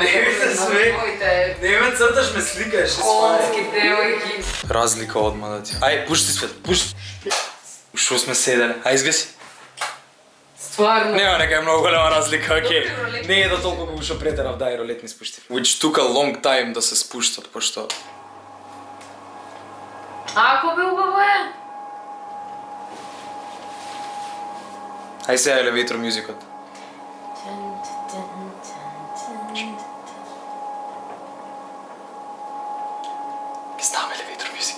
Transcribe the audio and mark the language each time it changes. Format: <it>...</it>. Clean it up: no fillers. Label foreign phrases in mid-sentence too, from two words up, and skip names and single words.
<mk>Немојте све. Не ме црташ, ме сликаш. Конски девојки. Разлика одма да ти. Ај, пушти свет, пушти. Шо сме седеле? Ај, изгаси. Стварно. Нема нека е многу голема разлика, окей. Не е да толку колку што претерав, дај ролет не спушти.</mk> <en>Which took a long time</en> <mk>да се спуштат, пошто... Ако бе убаво е? Ај сега</mk> <en>elevator music.</en> <mk>Ке ставаме</mk> <en>elevator music.</en>